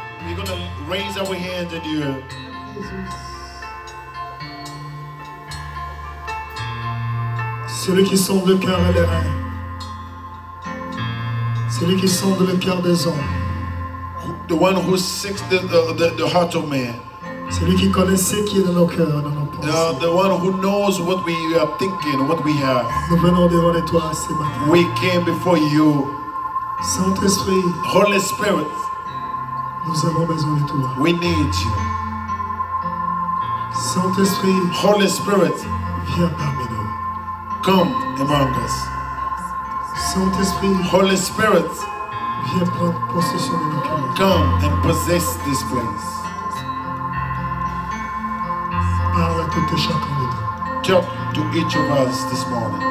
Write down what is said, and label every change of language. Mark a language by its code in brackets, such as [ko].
[en] We're going to raise our hands in the air. [fr] Celui qui sonde le cœur et les reins. Celui qui sonde le cœur des hommes. [en] The one who seeks the heart of man. [fr] Celui qui connaît ce qui est dans nos cœurs, dans nos pensées. [en] The one who knows what we are thinking, what we have. [fr] Nous venons devant toi ce matin. [en] We came before you. [fr] Saint-Esprit, [en] Holy Spirit, [fr] nous avons besoin de toi. [en] we need you. [fr] Saint-Esprit, [en] Holy Spirit, [fr] viens parmi nous. [en] come among us. [fr] Saint-Esprit, [en] Holy Spirit, [fr] viens prendre possession de nos cœurs. [en] come and possess this place. [fr] Parle à tout et chacun de nous. [en] Talk to each of us this morning.